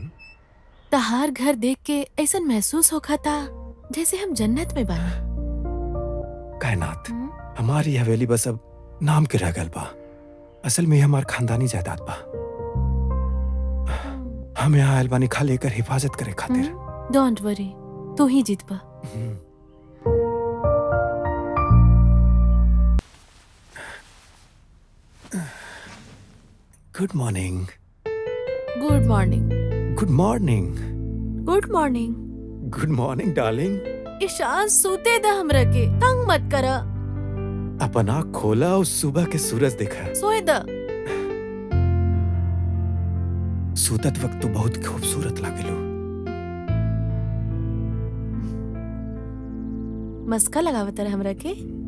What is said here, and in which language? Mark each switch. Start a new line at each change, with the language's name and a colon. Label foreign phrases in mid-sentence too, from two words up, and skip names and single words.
Bhojpuri: तहार घर देख के ऐसा महसूस होखा था जैसे हम जन्नत में बानी। कायनात, हमारी हवेली बस अब नाम के रह गल बा। असल में हमार खानदानी जायदाद बा। हम यहाँ आयल बानी खाली एकर हिफाजत करे खातिर।
English: don't worry,
Bhojpuri: तू ही जीत बा।
English: good morning. good morning. good morning. good morning. good morning darling.
Bhojpuri: ईशान, सूते दा हमरा के, तंग मत करा। अपन आँख खोला और सुबह के सूरज देखा। सोए दा। सूतत वक्त तो बहुत खूबसूरत लागेलो। मस्का लगावत रहा हमरा के।